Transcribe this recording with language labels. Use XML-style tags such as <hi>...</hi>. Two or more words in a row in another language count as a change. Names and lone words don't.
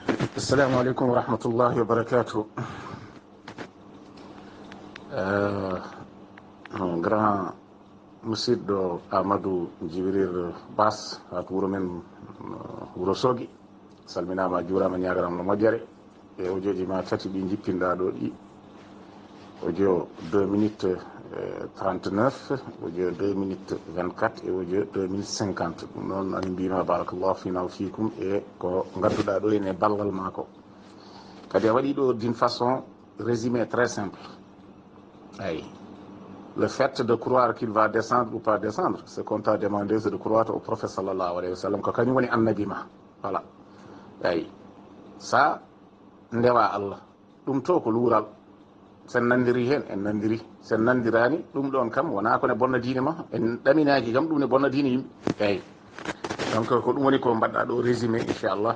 <ar>السلام عليكم ورحمة الله وبركاته.</ar> <ff>Grand musidɗo Amadou Djibril Bass ha to wuro men wuro Sogi salminama juurama ñagarama no moƴƴere e audio ma tati ɗi jippinɗa ɗo ɗi audio 2 minutes 39 audio 2 minutes 24 et audio 2 minutes 50 ɗum noon ani mbima</ff> <ar>بارك الله فينا وفيكم</ar> <ff>e ko gadduɗa ɗo ene ballal ma ko kadi a waɗi ɗo</ff> <fr>d'une façon résumé très simple. Ayi, le fait de croire qu'il va descendre ou pas descendre, ce qu'on t'a demandé, c'est de croire au prophète</fr> <ar>صلى الله عليه وسلم</ar> <ff>ko kañum woni annabi ma.</ff> <fr>Voilà.</fr> <ff>Ayi, ça ndewa Allah ɗum to ko luural sen nandiri hen en nandiri sen nandirani ɗum ɗon kam wona ko ne bonna diine ma en ɗaminaji kam ɗum ne bonna diine yimɓe. Eyi, donc ko ɗum woni ko mbaɗɗa ɗo résumé inchallah.</ff>